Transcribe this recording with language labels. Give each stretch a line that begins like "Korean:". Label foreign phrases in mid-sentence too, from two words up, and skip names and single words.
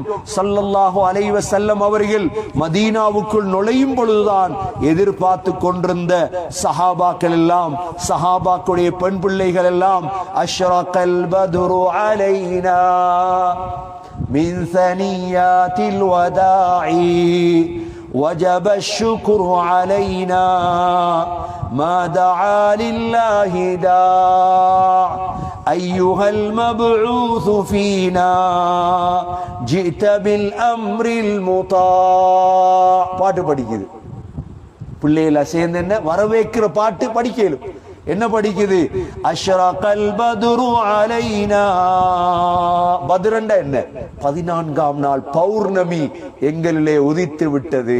Arabic: صلى الله عليه وسلم
Tamil: அவர்கள் மதீனாவுக்குள் நுழையும் பொழுதுதான் எதிர்பார்த்து கொண்டிருந்த சஹாபாக்கள் எல்லாம், சஹாபாக்களுடைய பெண் பிள்ளைகள் எல்லாம்,
Arabic: أشرق البدر علينا من ثنيات الوداع وجب الشكر علينا ما دعا لله داع أيها المبعوث فينا جئت بالأمر المطاع.
Tamil: பாட்டு படிக்குது பிள்ளைகள சேர்ந்து என்ன வரவேற்கிற பாட்டு படிக்கலும். என்ன படிக்குது?
Arabic: أشرق البدر علينا.
Tamil: பத்ரண்டா என்ன? 14ஆம் நாள் பௌர்ணமி எங்களிலே உதித்து விட்டது.